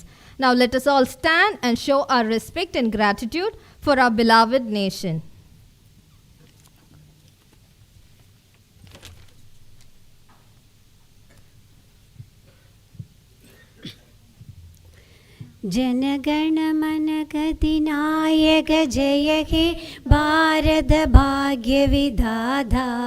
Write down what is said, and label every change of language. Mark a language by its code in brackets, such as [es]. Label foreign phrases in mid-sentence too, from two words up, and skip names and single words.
[en] Now let us all stand and show our respect and gratitude for our beloved nation. [bn] জনগণ মন গদিনায়ক জয় হে ভারত ভাগ্য বিধাতা